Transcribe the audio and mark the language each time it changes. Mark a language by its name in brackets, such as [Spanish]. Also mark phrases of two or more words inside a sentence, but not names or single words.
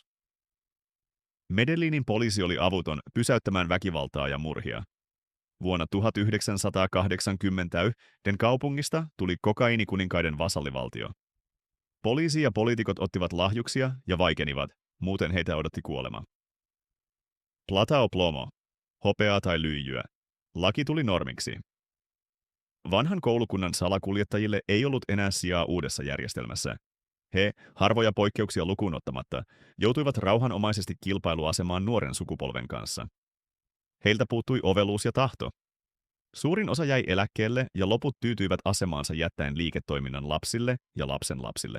[Finnish] Medellinin poliisi oli avuton pysäyttämään väkivaltaa ja murhia. Vuonna 1980 den kaupungista tuli kokainikuninkaiden vasallivaltio. Poliisi ja poliitikot ottivat lahjuksia ja vaikenivat, muuten heitä odotti kuolema. [Spanish] Plata o plomo, [Finnish] hopeaa tai lyijyä. Laki tuli normiksi. Vanhan koulukunnan salakuljettajille ei ollut enää sijaa uudessa järjestelmässä. He, harvoja poikkeuksia lukuun ottamatta, joutuivat rauhanomaisesti kilpailuasemaan nuoren sukupolven kanssa. Heiltä puuttui oveluus ja tahto. Suurin osa jäi eläkkeelle ja loput tyytyivät asemaansa jättäen liiketoiminnan lapsille ja lapsenlapsille.